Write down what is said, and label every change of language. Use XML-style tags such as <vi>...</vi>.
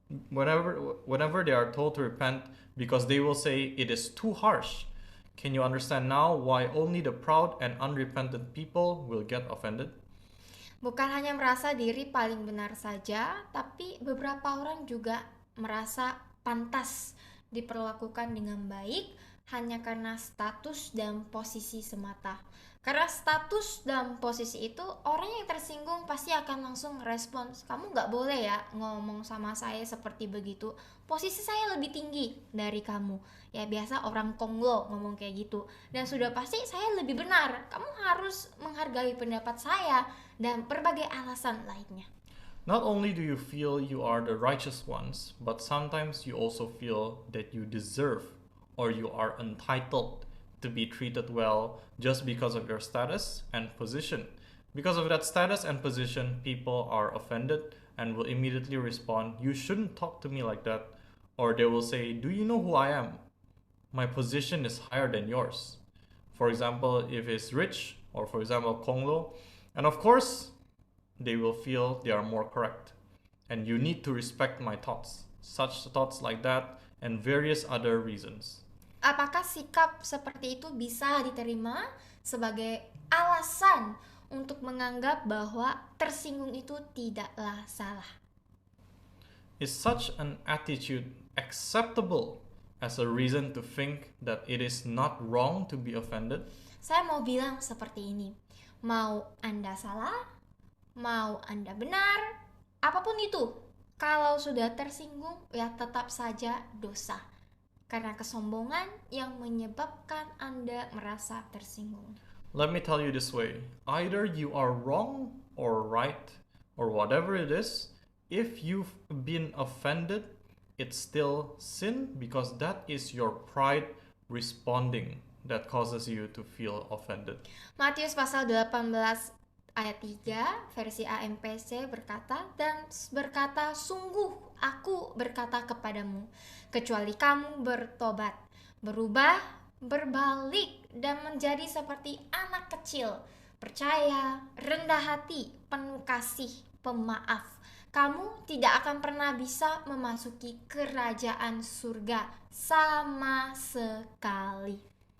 <en>whenever they are told to repent because they will say it is too harsh. Can you understand now why only the proud and unrepentant people will get offended?</en> <id>Bukan hanya merasa diri paling benar saja, tapi beberapa orang juga merasa pantas diperlakukan dengan baik hanya karena status dan posisi semata. Karena status dan posisi itu, orang yang tersinggung pasti akan langsung respons, kamu nggak boleh ya ngomong sama saya seperti begitu, posisi saya lebih tinggi dari kamu. Ya biasa orang Konglo ngomong kayak gitu. Dan sudah pasti saya lebih benar, kamu harus menghargai pendapat saya, dan berbagai alasan lainnya.</id> <en>Not only do you feel you are the righteous ones, but sometimes you also feel that you deserve or you are entitled to be treated well just because of your status and position. Because of that status and position, people are offended and will immediately respond, you shouldn't talk to me like that. Or they will say, do you know who I am? My position is higher than yours. For example, if it's rich, or for example, Konglo, and of course, they will feel they are more correct. And you need to respect my thoughts. Such thoughts like that and various other reasons.</en> <id>Apakah sikap seperti itu bisa diterima sebagai alasan untuk menganggap bahwa tersinggung itu tidaklah salah?</id> <en>Is such an attitude acceptable as a reason to think that it is not wrong to be offended?</en> <id>Saya mau bilang seperti ini, mau Anda salah, mau Anda benar, apapun itu, kalau sudah tersinggung ya tetap saja dosa. Karena kesombongan yang menyebabkan Anda merasa tersinggung.</id> <en>Let me tell you this way. Either you are wrong or right or whatever it is, if you've been offended, it's still sin because that is your pride responding that causes you to feel offended.</en> <id>Matius pasal 18 ayat 3 versi AMPC berkata, dan berkata, sungguh aku berkata kepadamu, kecuali kamu bertobat, berubah, berbalik, dan menjadi seperti anak kecil, percaya, rendah hati, penuh kasih, pemaaf, kamu tidak akan pernah bisa memasuki kerajaan surga sama sekali.</id>